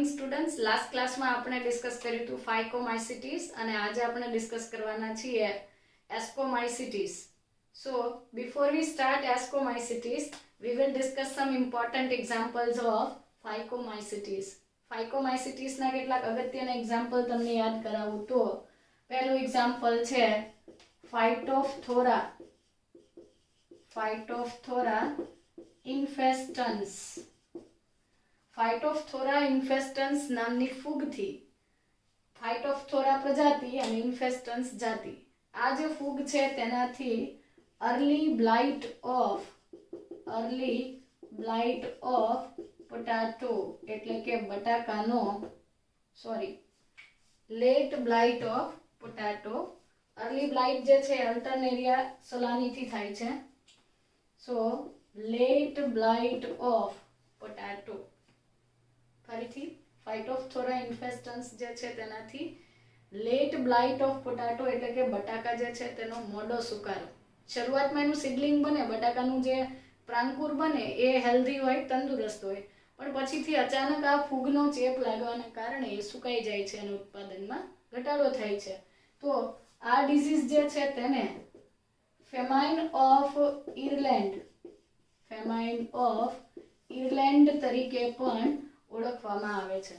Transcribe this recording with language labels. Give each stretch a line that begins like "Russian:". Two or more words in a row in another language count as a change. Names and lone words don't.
Gujarati: સ્ટુડન્ટ્સ,
English: last classમાં
Gujarati: આપણે ડિસ્કસ કર્યું હતું ફાઇકોમાઇસિટીસ અને આજે આપણે ડિસ્કસ કરવાના છીએ એસ્કોમાઇસિટીસ.
English: so before we start ascomycetes we will discuss some important examples of phycomycetes.
Gujarati: Phycomycetes ના કેટલાક અગત્યના એક્ઝામ્પલ તમને યાદ કરાવું તો પહેલું એક્ઝામ્પલ છે Phytophthora infestans. Phytophthora infestans નામની ફૂગથી Phytophthora પ્રજાતિ અને infestans જાતિ, આ જે ફૂગ છે તેનાથી
English: early blight of potato
Gujarati: એટલે કે બટાકાનો
English: late blight of potato. early blight
Gujarati: જે છે અલ્ટરનેરિયા સોલાની થી થાય છે.
English: so late blight of potato.
Gujarati: ફરીથી Phytophthora infestans જે છે તેનાથી
English: late blight of potato
Gujarati: એટલે કે બટાકા જે છે તેનો મોડો સુકારો. શરૂઆતમાં એનું સીડલિંગ બને, બટાકાનું જે પ્રાંકુર બને એ હેલ્ધી હોય, તંદુરસ્ત હોય, પણ પછીથી અચાનક આ ફૂગનો ચેપ લાગવાના કારણે એ સુકાઈ જાય છે અને ઉત્પાદનમાં ઘટાડો થાય છે. તો આ ડિઝીઝ જે છે તેને
English: famine of Ireland
Gujarati: તરીકે પણ ઓળખવામાં આવે છે.